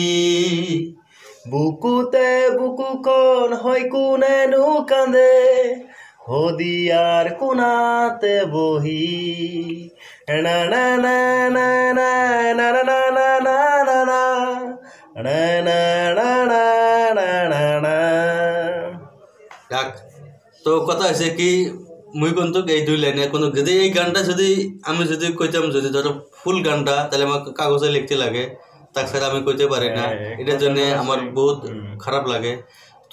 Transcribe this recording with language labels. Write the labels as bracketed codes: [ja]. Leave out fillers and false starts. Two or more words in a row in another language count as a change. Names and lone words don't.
[as] বুকুতে বুকুখন হয় কোনেনো কান্দে শদিয়াৰ কোণাতে বহি না না না না না না না না না না না না না না না না না না। [bn] ডাক তো কথা হয়েছে কি মুই কিন্তু এই দুই লাইনে কোনো যদি এই গানটা যদি আমি যদি কইতাম যদি ধরো ফুল গানটা তাহলে আমার কাগজে লিখতে লাগে তাছাড়া আমি কইতে পারি না এটার জন্য আমার বহুত খারাপ লাগে তো